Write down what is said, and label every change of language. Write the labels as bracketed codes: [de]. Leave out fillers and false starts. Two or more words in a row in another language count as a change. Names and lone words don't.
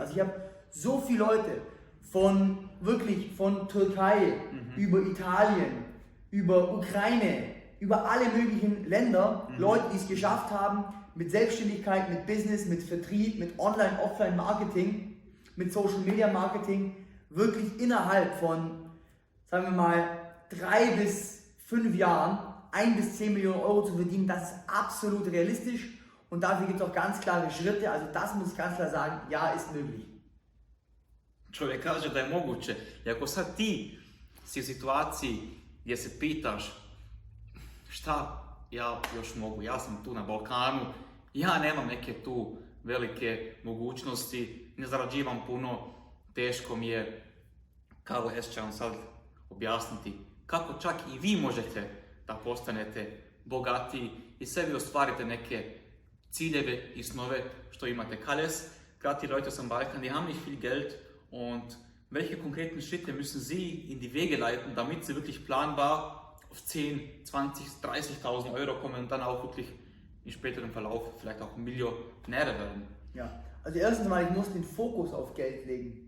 [de] Also ich habe so viele Leute von Türkei, über Italien, über Ukraine, über alle möglichen Länder, Leute, die es geschafft haben, mit Selbstständigkeit, mit Business, mit Vertrieb, mit Online-, Offline-Marketing, mit Social-Media-Marketing, wirklich innerhalb von, sagen wir mal, 3 bis 5 Jahren 1 bis 10 Millionen Euro zu verdienen. Das ist absolut realistisch und dafür gibt es auch ganz klare Schritte. Also das muss ich ganz klar sagen, ja, ist möglich. [sr] Čovjek kaže da je moguće. I ako sad ti si u situaciji gdje se pitaš šta ja još mogu, ja sam tu na Balkanu, ja nemam neke tu velike mogućnosti, ne zarađivam puno, teško mi je, Carl S će vam sad objasniti kako čak i vi možete da postanete bogatiji i sebi ostvarite neke ciljeve i snove što imate. Carles, [de] gerade die Leute aus dem Balkan, die haben nicht viel Geld. Und welche konkreten Schritte müssen Sie in die Wege leiten, damit Sie wirklich planbar auf 10, 20, 30.000 Euro kommen und dann auch wirklich im späteren Verlauf vielleicht auch Millionäre werden? Ja, also erstens mal, ich muss den Fokus auf Geld legen.